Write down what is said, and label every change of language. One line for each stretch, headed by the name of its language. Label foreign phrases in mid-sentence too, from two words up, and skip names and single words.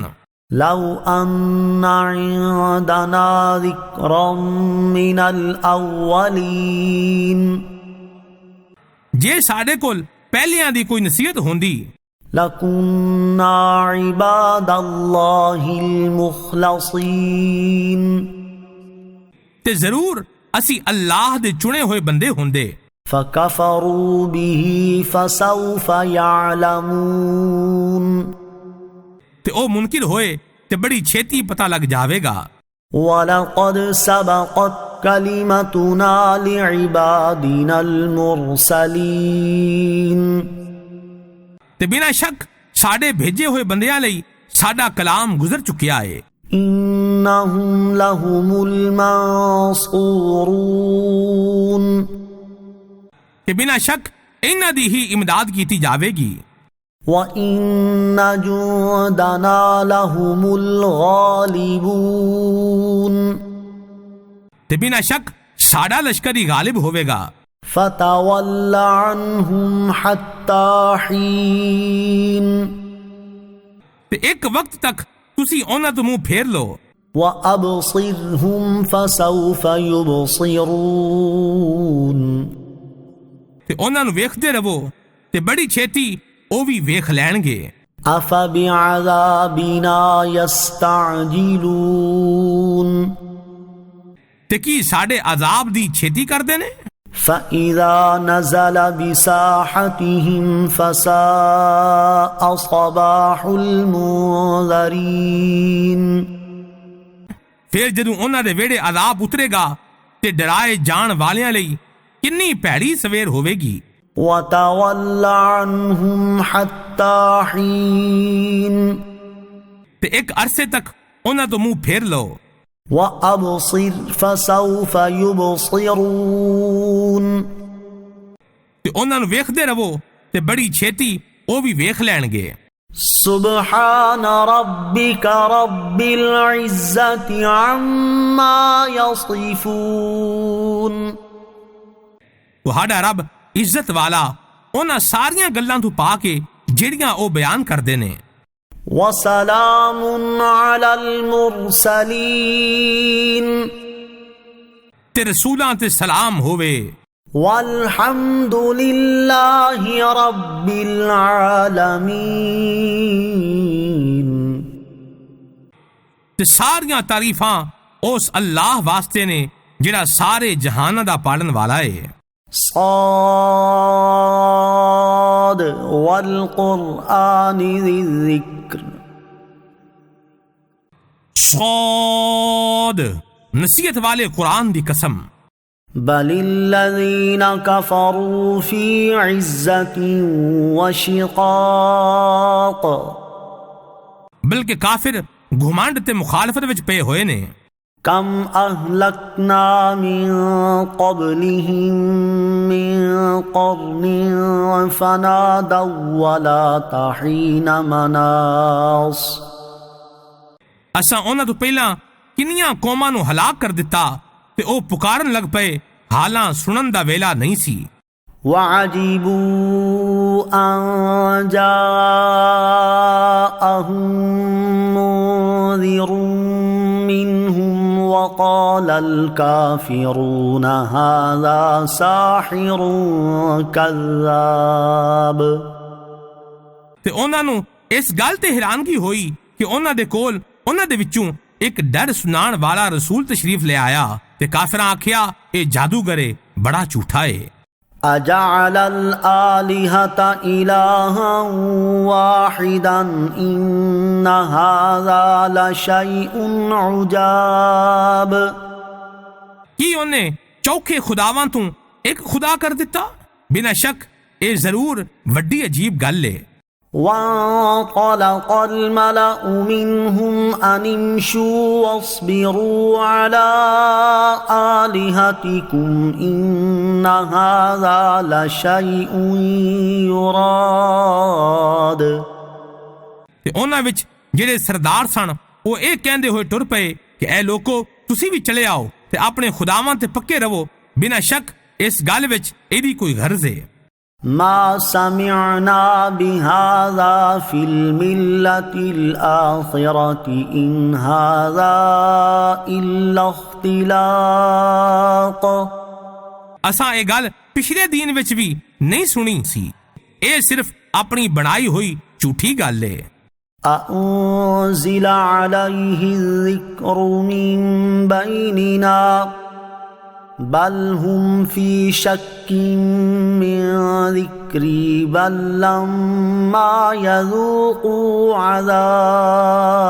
Arabic: لَوْ أَنَّ عِندَنَا ذِكْرًا مِّنَ الْأَوَّلِينَ
Punjabi: جے ساڈے کول پہلیاں دی کوئی نصیحت ہوندی
Arabic: لَكُنَّا عِبَادَ اللَّهِ الْمُخْلَصِينَ
Punjabi: تے ضرور اسی اللہ دے چنے ہوئے بندے ہوندے.
Arabic: فَكَفَرُوا بِهِ فَسَوْفَ يَعْلَمُونَ
Punjabi: تے او منکر ہوئے تے بڑی چھیتی پتہ لگ جاوے گا.
Arabic: وَلَقَدْ سَبَقَتْ كلمتنا لعبادنا المرسلين
Punjabi: تے بنا شک ساڈے بھیجے ہوئے بندیاں لئی ساڈا کلام گزر چکیا ہے.
Arabic: إنهم لهم المنصورون
Punjabi: کہ بنا شک انہاں دی ہی امداد کیتی جاوے گی.
Arabic: وَإِنَّ جُندَنَا لَهُمُ الْغَالِبُونَ
Punjabi: تے بنا شک ساڈا لشکر ہی غالب ہوے گا.
Arabic: فَتَوَلَّ عَنْهُمْ حَتَّى حِينٍ
Punjabi: تے ایک وقت تک تسی انہاں تو منہ پھیر لو.
Arabic: وَأَبْصِرْهُمْ فَسَوْفَ يُبْصِرُونَ
Punjabi: تے انہاں نو ویکھدے رہو تے بڑی چھیتی او بھی ویکھ لین گے.
Arabic: أَفَبِعَذَابِنَا يَسْتَعْجِلُونَ
Punjabi: تے کی ساڈے عذاب دی چھیتی کر دے نے.
Arabic: فَإِذَا نَزَلَ بِسَاحَتِهِمْ فَسَاءَ صَبَاحُ الْمُنذَرِينَ
Punjabi: پھر جدوں انہاں دے ویڑے عذاب اترے گا تے ڈرائے جان والیاں لئی کنی پیڑی سویر ہوے گی.
Arabic: وَتَوَلَّ عَنْهُمْ حَتَّى حِينٍ
Punjabi: تے ایک عرصے تک انہاں تو منہ پھیر لو.
Arabic: وَأَبْصِرْ فَسَوْفَ يُبْصِرُونَ
Punjabi: تے انہاں نو ویکھدے رہو تے بڑی چھیتی او بھی ویکھ لین گے.
Arabic: سبحان ربك رب العزة عما يصفون
Punjabi: تہاڈا رب عزت والا انہاں ساریاں گلاں تو پا کے جڑیاں او بیان کردے نے.
Arabic: وسلام على المرسلين
Punjabi: تے رسولاں تے سلام ہووے.
Arabic: والحمد لله رب العالمين
Punjabi: تے ساریاں تعریفاں اس اللہ واسطے نے جڑا سارے جہاناں دا پالن والا ہے.
Arabic: صاد والقرآن ذی الذکر
Punjabi: صاد نصیحت والے قرآن دی قسم.
Arabic: بل الذین کفروا فی عزت وشقاق
Punjabi: بلکہ کافر گھمانڈ تے مخالفت وچ پے ہوئے نے.
Arabic: کم اہلکنا من قبلہم من قرن فنادوا ولا تحین مناص
Punjabi: اساں انہاں تو پہلاں کنیاں قوماں نو ہلاک کر دتا تے او پکارن لگ پئے حالاں سنن دا ویلا نہیں سی.
Arabic: وعجبوا ان جاءهم منذر منهم وقال الكافرون هذا ساحر كذاب
Punjabi: تے انہاں نو اس گل تے حیرانگی ہوئی کہ انہاں دے کول انہاں دے وچوں ایک ڈر سنان والا رسول تشریف لے آیا تے کافراں آکھیا اے جادوگر ہے بڑا جھوٹا ہے.
Arabic: اجعل الآلہۃ الہا واحدا ان ھذا لشیء عجاب
Punjabi: کی انہیں چوکھے خداواں تو ایک خدا کر دیتا؟ بنا شک اے ضرور وڈی عجیب گل ہے.
Arabic: وانطلق الملأ منهم ان امشوا واصبروا على آلهتكم ان هذا لشيء يراد
Punjabi: تے انہاں وچ جڑے سردار سن وہ اے کہندے ہوئے ٹر پئے کہ اے لوکو تسی بھی چلے آؤ تے اپنے خداواں تے پکے رہو. بنا شک اس گل وچ ایدی کوئی غرض ہے.
Arabic: ما سمعنا بهذا في الملة الآخرة إن هذا إلا اختلاق
Punjabi: اساں اے گل پچھلے دین وچ بھی نہیں سنی سی. اے صرف اپنی بنائی ہوئی جھوٹھی گل ہے.
Arabic: أأنزل عليه الذكر من بيننا بل هم في شك من ذكري بل لما يذوقوا عذاب